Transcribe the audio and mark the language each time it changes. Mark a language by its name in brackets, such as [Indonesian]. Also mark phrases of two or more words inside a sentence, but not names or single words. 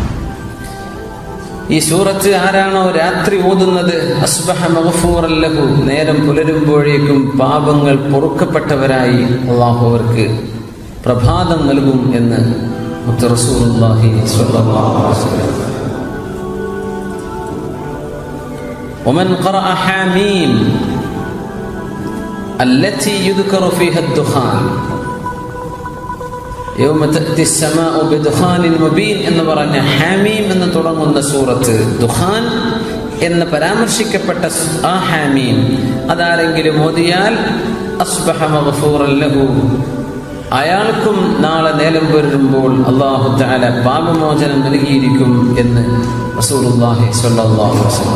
[Malayalam] ഈ സൂറത്ത് ആരാണോ രാത്രി ഓതുന്നത്, [Arabic] أصبح مغفورا له, [Malayalam] നേരം പുലരുമ്പോഴേക്കും പാപങ്ങൾ പൊറുക്കപ്പെട്ടവരായി അല്ലാഹു അവർക്ക് പ്രഭാതം നൽകും എന്ന് [Arabic] رسول الله صلى الله عليه وسلم. ومن قرأ حاميم التي يذكر فيها الدخان يوم تأتي السماء بدخان مبين [Malayalam] എന്ന് പറഞ്ഞ ഹാമീം എന്ന് തുടങ്ങുന്ന സൂറത്ത്, ദുഖാൻ എന്ന് പരാമർശിക്കപ്പെട്ട ആ ഹാമീം അതാരെങ്കിലും ഓതിയാൽ [Arabic] أصبح مغفورا له, [Malayalam] അയാൾക്കും നാളെ നേരം വരുമ്പോൾ [Arabic] الله تعالى [Malayalam] പാപമോചനം നൽകിയിരിക്കും എന്ന് [Arabic] رسول الله صلى الله عليه وسلم.